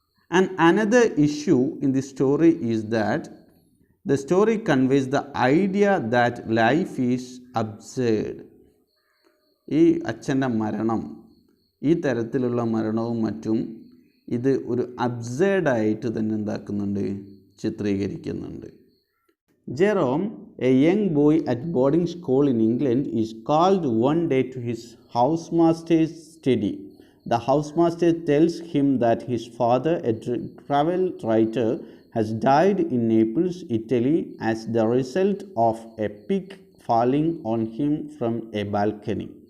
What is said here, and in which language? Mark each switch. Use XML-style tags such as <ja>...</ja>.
<en>And another issue in the story is that the story conveys the idea that life is absurd.</en> <ml>ഈ അച്ഛൻ്റെ മരണം, ഈ തരത്തിലുള്ള മരണവും മറ്റും ഇത് ഒരു അബ്സേർഡായിട്ട് തന്നെ എന്താക്കുന്നുണ്ട്, ചിത്രീകരിക്കുന്നുണ്ട്.</ml> <en>Jerome, a young boy at boarding school in England, is called one day to his housemaster's study. The housemaster tells him that his father, a travel writer, has died in Naples, Italy, as the result of a pig falling on him from a balcony.</en>